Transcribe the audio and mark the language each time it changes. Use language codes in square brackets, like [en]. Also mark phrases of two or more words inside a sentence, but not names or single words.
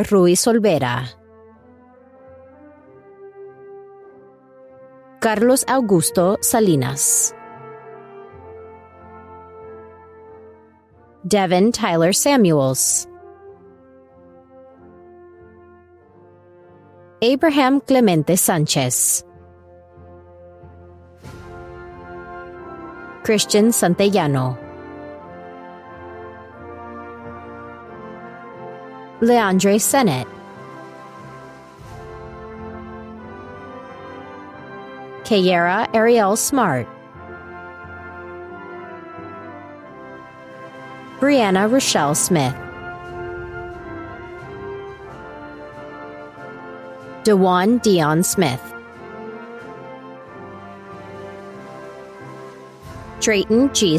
[en] Ruiz Olvera, Carlos Augusto Salinas, Devin Tyler Samuels, Abraham Clemente Sanchez, Christian Santellano, Leandre Sennett, Kayera Ariel Smart, Brianna Rochelle Smith, DeJuan Dion Smith, Drayton G.